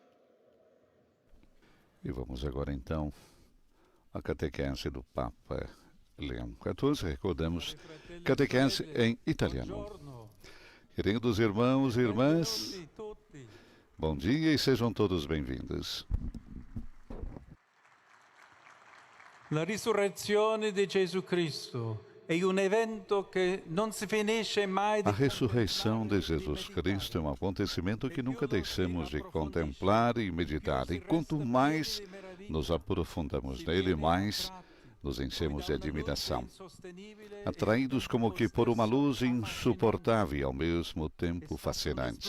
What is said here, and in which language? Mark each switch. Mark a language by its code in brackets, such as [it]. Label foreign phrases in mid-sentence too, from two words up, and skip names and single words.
[pt] E vamos agora então à catequese do Papa Leão XIV. Recordamos, catequese em italiano. Queridos irmãos e irmãs, bom dia e sejam todos bem-vindos. [it] La risurrezione di Gesù Cristo è un evento che non si finisce mai di [pt] A ressurreição de Jesus Cristo é um acontecimento que nunca deixamos de contemplar e meditar. E quanto mais nos aprofundamos nele, mais nos enchemos de admiração, atraídos como que por uma luz insuportável e ao mesmo tempo fascinante.